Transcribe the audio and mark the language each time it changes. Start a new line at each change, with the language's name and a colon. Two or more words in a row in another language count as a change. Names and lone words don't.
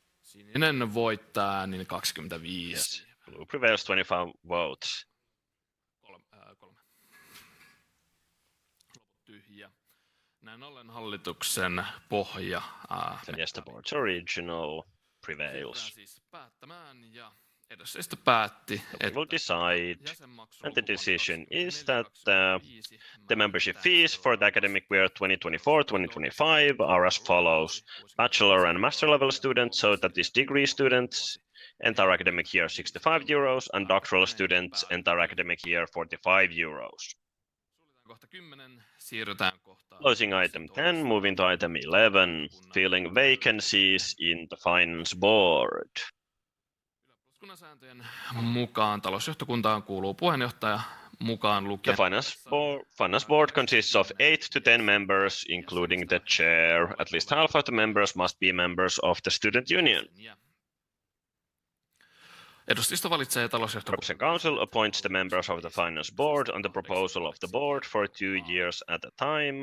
Finnish: Sininen voittaa äänin 25.
English: Yes. Blue prevails 25 votes. 3.
Finnish: Loput tyhjä. Näin ollen hallituksen pohja.
English: Then yes, the board's original prevails.
Finnish: Siis päättämään ja edustajista päätti,
English: We will decide, and the decision is that the membership fees for the academic year 2024-2025 are as follows. Bachelor and master level students, so that is degree students, entire academic year 65 euros, and doctoral students, entire academic year 45 euros.
Finnish: Kohta 10, siirrytään kohtaan.
English: Closing item 10, moving to item 11, filling vacancies in the finance board.
Finnish: Kunnan sääntöjen mukaan talousjohtokuntaan kuuluu puheenjohtaja mukaan lukien.
English: The finance board consists of 8 to 10 members, including the chair. At least half of the members must be members of the student union.
Finnish: Edustajisto valitsee talousjohtokunnan.
English: Council appoints the members of the finance board on the proposal of the board for 2 years at a time.